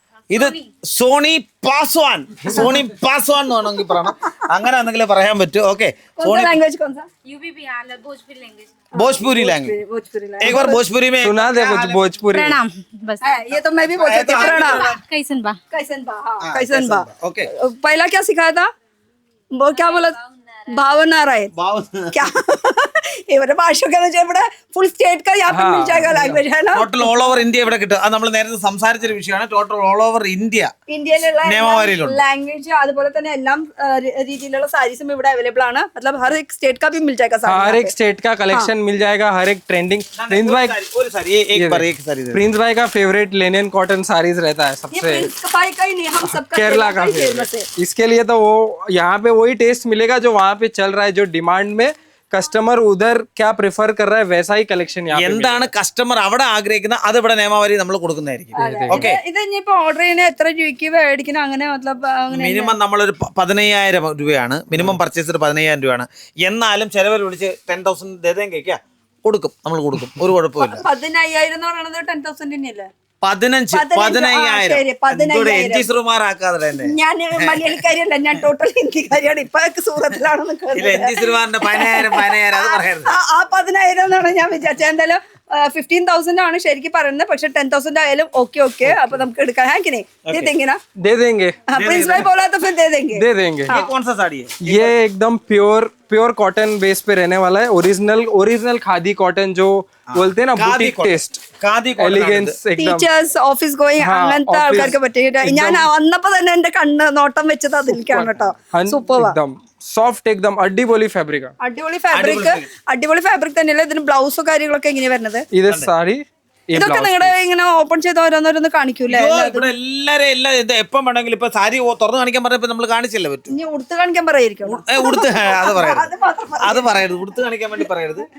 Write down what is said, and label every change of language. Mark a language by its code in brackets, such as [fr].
[ml] ഇത് സോണി പാസ്വാൻ എന്ന് വേണമെങ്കിൽ പറയണം, അങ്ങനെ എന്തെങ്കിലും പറയാൻ പറ്റും. ഓക്കെ, സോണി [hi] लैंग्वेज कौन सा? UP Bihar Bhojpuri language. Bhojpuri language. Bhojpuri एक बार भोजपुरी में सुना दे कुछ भोजपुरी। प्रणाम बस। ये तो मैं भी बोल सकती हूँ। प्रणाम। कैसन बा? कैसन बा? हाँ, कैसन बा? ओके. पहला क्या सिखाया था? वो क्या बोला? भावनारायण. क्या [ml] ഇവരുടെ ഭാഷയൊക്കെ ഇവിടെ ഫുൾ സ്റ്റേറ്റ് [hi] का यहाँ पे मिल जाएगा लैंग्वेज है ना? [ml] ടോട്ടൽ ഓൾ ഓവർ ഇന്ത്യ ഇവിടെ കിട്ടും. അത് നമ്മൾ നേരത്തെ സംസാരിച്ചൊരു വിഷയമാണ്. ടോട്ടൽ ഓൾ ഓവർ ഇന്ത്യ ഇന്ത്യയിലുള്ള നിയമവാരിയിലുണ്ട്. ലാംഗ്വേജ് അതുപോലെ തന്നെ എല്ലാം രീതിയിലുള്ള സാരീസും ഇവിടെ അവൈലബിൾ ആണ്. [hi] मतलब हर एक स्टेट का भी मिल जाएगा साड़ी. हर एक स्टेट का कलेक्शन मिल जाएगा, हर एक ट्रेंडिंग। प्रिंस भाई, [ml] ഒരു സാരി [hi] एक सारी प्रिंस भाई का फेवरेट लेनिन कॉटन साड़ीज रहता है ये सबसे, प्रिंस भाई का ही नहीं, हम सबका केरला का ही फेमस है. फेवरेट। इसके लिए तो वो यहाँ पे वही टेस्ट मिलेगा जो वहाँ पे चल रहा है, जो डिमांड में कस्टमर उधर क्या प्रेफर कर रहा है वैसा ही कलेक्शन यहाँ पे [ml] എന്താണ് കസ്റ്റമർ അവിടെ ആഗ്രഹിക്കുന്നത് അത് ഇവിടെ നിയമവാരി നമ്മൾ കൊടുക്കുന്നതായിരിക്കും. ഓക്കെ, ഇത് ഇനിയിപ്പോ ഓർഡർ ചെയ്യണ എത്ര രൂപയ്ക്ക് മേടിക്കണം അങ്ങനെ मतलब അങ്ങനെ മിനിമം നമ്മളൊരു 15,000 രൂപയാണ് മിനിമം പർച്ചേസ്. 15,000 രൂപയാണ്. എന്നാലും ചിലവർ വിളിച്ച് 10,000 ദേതെങ്കിക്കാ കൊടുക്കും, നമ്മൾ കൊടുക്കും, ഒരു കുഴപ്പമില്ല. 15,000 എന്ന് പറയുന്നത് 10,000 തന്നെയല്ലേ? 15,000 എൻജിസുമാറാക്കാതെ ഞാൻ മലയാളിക്കാരിയല്ല, ഞാൻ ടോട്ടൽ ഹിന്ദിക്കാരിയാണ്. ഇപ്പൊ സൂറത്തിലാണ് നിൽക്കുന്നത്. എൻജിസുമാറിന്റെ 15,000 അത് പറയരുത്. ആ 10,000 എന്നാണ് ഞാൻ വിചാരിച്ചത്. എന്തായാലും 15,000 ആണ് ശരിക്കും പറയുന്നത്, പക്ഷെ 10,000 ആയാലും ഓക്കെ. അപ്പൊ നമുക്ക് എടുക്കാം. [hi] है कि नहीं? दे देंगे ना? दे देंगे, प्रिंस भाई बोला तो फिर दे देंगे. दे देंगे। ये कौन सा साड़ी है? ये एकदम प्योर कॉटन बेस पे रहने वाला है। ओरिजिनल खादी कॉटन जो बोलते हैं ना, बुटीक टेस्ट, [ml] ഖാദി [hi] एलिगेंस एकदम। [ml] ടീച്ചേഴ്സ് ഓഫീസ് ഗോയിങ് [hi] हाँ, [ml] അങ്ങനത്തെ [en] office [ml] ആൾക്കാർക്ക് പറ്റിയിട്ട് ഞാൻ വന്നപ്പോ തന്നെ എന്റെ കണ്ണ് നോട്ടം വെച്ചത് അതിലേക്കാണ് കേട്ടോ. സൂപ്പർ, [hi] एकदम सॉफ्ट, एकदम अड्डी बोली फैब्रिक है। [ml] അടിപൊളി ഫാബ്രിക് തന്നെയല്ലേ. ഇതിന് ബ്ലൗസോ കാര്യങ്ങളൊക്കെ എങ്ങനെയാ വരുന്നത്? [hi] इधर साड़ी, ये [ml] ഇതൊക്കെ [en] blouse [ml] നിങ്ങളുടെ ഇങ്ങനെ ഓപ്പൺ ചെയ്ത് ഓരോന്നോരോന്ന് കാണിക്കൂലേ ഇവിടെ എല്ലാരും എല്ലാം ഇത് എപ്പം വേണമെങ്കിലും ഇപ്പൊ സാരി തുറന്നു കാണിക്കാൻ പറഞ്ഞപ്പോ നമ്മൾ കാണിച്ചില്ലേ പറ്റും. ഇനി ഉടുത്ത് കാണിക്കാൻ പറയായിരിക്കും ഉടുത്ത് അത് പറയരുത്, അത് പറയരുത്, ഉടുത്ത് കാണിക്കാൻ വേണ്ടി പറയരുത്.